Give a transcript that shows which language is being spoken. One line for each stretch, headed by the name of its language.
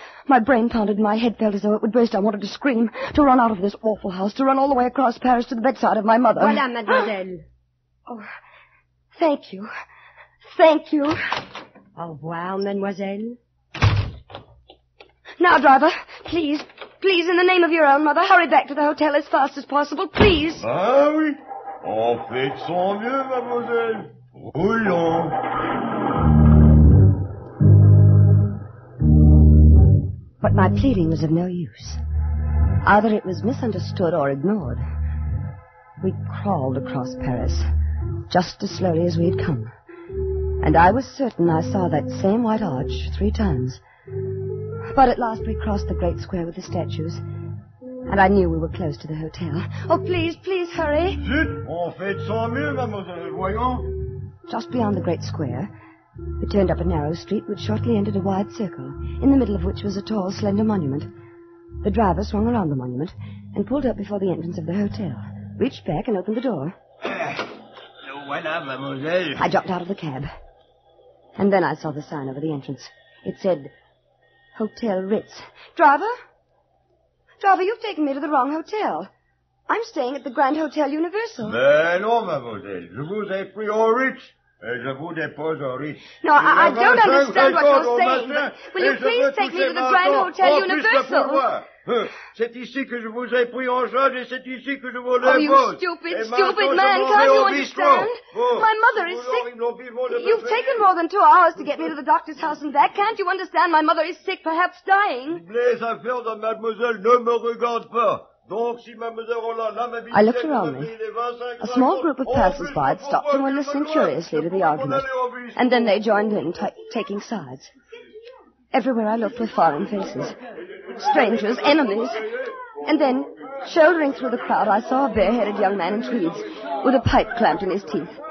English: My brain pounded and my head felt as though it would burst. I wanted to scream, to run out of this awful house, to run all the way across Paris to the bedside of my mother.
French: Voilà, mademoiselle.
English: Oh, thank you. Thank you.
French: Au revoir, mademoiselle.
English: Now, driver, please, in the name of your own mother, hurry back to the hotel as fast as possible, please.
French: Ah oui, en fait, sans mieux, mademoiselle. Roulons.
English: But my pleading was of no use. Either it was misunderstood or ignored. We crawled across Paris, just as slowly as we had come. And I was certain I saw that same white arch 3 times. But at last we crossed the great square with the statues. And I knew we were close to the hotel. Oh, please, please, hurry.
French: Zut, on fait de son mieux, mademoiselle, voyons.
English: Just beyond the great square, we turned up a narrow street which shortly entered a wide circle, in the middle of which was a tall, slender monument. The driver swung around the monument and pulled up before the entrance of the hotel, reached back and opened the door.
French: Voilà, mademoiselle.
English: I dropped out of the cab. And then I saw the sign over the entrance. It said, Hotel Ritz. Driver? Driver, you've taken me to the wrong hotel. I'm staying at the Grand Hotel Universal.
French: Mais non, mademoiselle. Je vous ai pris au Ritz. Et je vous dépose au Ritz.
English: No, I don't understand what you're saying, but will you please take me to the Grand Hotel Universal?
French: C'est ici que je vous ai pris en charge et c'est ici que je vous
English: Oh,
French: dépose.
English: you stupid man, can't you understand? My mother is sick. You've taken more than 2 hours to get me to the doctor's house and back. Can't you understand? My mother is sick, perhaps dying.
French: Les affaires de mademoiselle ne me regardent pas. Donc, si mademoiselle Roland l'amabilité...
English: I looked around me. A small group of passers-by had stopped and were listening curiously to the argument. And then they joined in, taking sides. Everywhere I looked were foreign faces. Strangers, enemies. And then, shouldering through the crowd, I saw a bare-headed young man in tweeds, with a pipe clamped in his teeth.